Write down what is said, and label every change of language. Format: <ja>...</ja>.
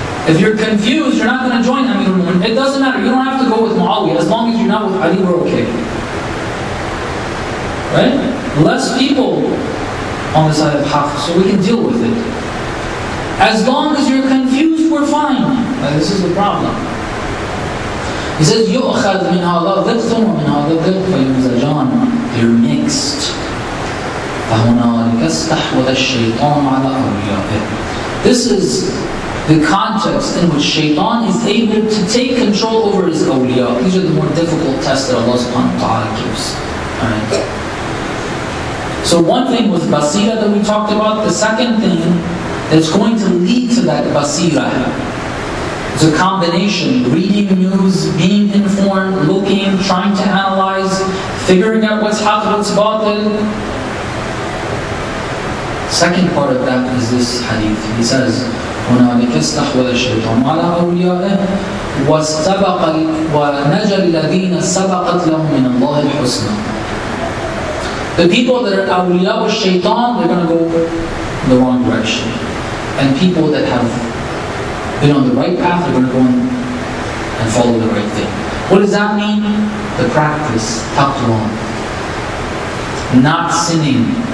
<en>If you're confused, you're not going to join Amir al-Mu'mineen. It doesn't matter. You don't have to go with Muawiyah. As long as you're not with Ali, we're okay. Right? Less people on the side of haqq, so we can deal with it. As long as you're confused, we're fine. This is the problem. He says,</en> <ar>يُؤْخَذْ مِنْ هَذَا ضِغْثٌ وَمِنْ هَذَا ضِغْثٌ فَيُمْزَجَانَ.</ar> <en>They're mixed.</en> <ar>فَهُنَالِكَ اسْتَحْوَذَ الشَّيْطَانُ عَلَى أَوْلِيَائِهِ.</ar> <en>This is the context in which Shaitan is able to take control over his awliya. These are the more difficult tests that Allah subhanahu wa ta'ala gives. Alright. So one thing was basira that we talked about. The second thing that's going to lead to that basira is a combination. Reading news, being informed, looking, trying to analyze, figuring out what's haqq, what's batil. Second part of that is this hadith. He says,</en> <ar>هنالك استحوذ الشيطان على أوليائه واستبق ونجى الذين سبقت لهم من الله الحسنى.</ar> <en>The people that are awliya with shaitan, they're going to go in the wrong direction. And people that have been on the right path, they're going to go in and follow the right thing. What does that mean? The practice, taqwa. Not sinning.</en>